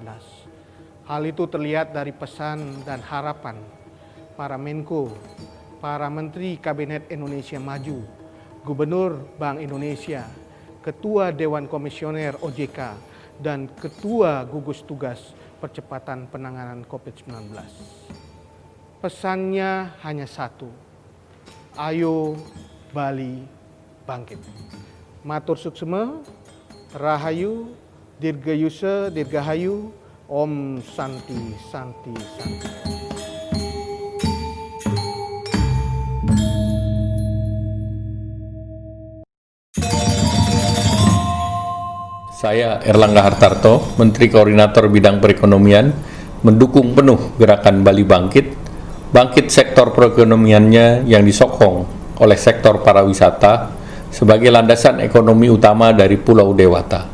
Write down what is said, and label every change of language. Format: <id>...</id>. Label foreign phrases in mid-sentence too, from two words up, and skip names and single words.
<id>Hal itu terlihat dari pesan dan harapan para Menko, para Menteri Kabinet Indonesia Maju, Gubernur Bank Indonesia, Ketua Dewan Komisioner OJK, dan Ketua Gugus Tugas Percepatan Penanganan COVID-19. Pesannya hanya satu, ayo Bali bangkit.</id> <ban>Matur suksema, Rahayu, Dirgayusa, Dirgahayu, Om Santi, Santi, Santi.</ban> <id>Saya Erlangga Hartarto, Menteri Koordinator Bidang Perekonomian, mendukung penuh gerakan Bali Bangkit sektor perekonomiannya yang disokong oleh sektor pariwisata sebagai landasan ekonomi utama dari Pulau Dewata.</id>